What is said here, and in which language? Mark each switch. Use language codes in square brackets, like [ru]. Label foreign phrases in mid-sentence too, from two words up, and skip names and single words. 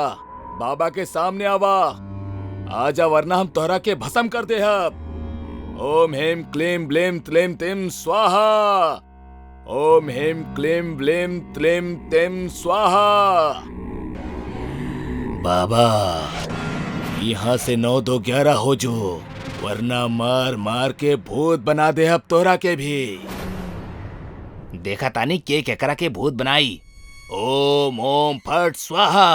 [bho] बाबा के सामने आवा। आजा वरना हम तोहरा के भस्म कर दे। [sa] ओम हेम क्लीम ब्लेम त्लेम तिम स्वाहा। ओम हेम क्लीम ब्लेम त्लेम तिम स्वाहा। [bho] बाबा, यहाँ से 9 2 11 हो जो, वरना मार मार के भूत बना दे अब तोहरा के भी। देखा तानी के केकरा के भूत बनाई। [sa] ओम ओम फट स्वाहा।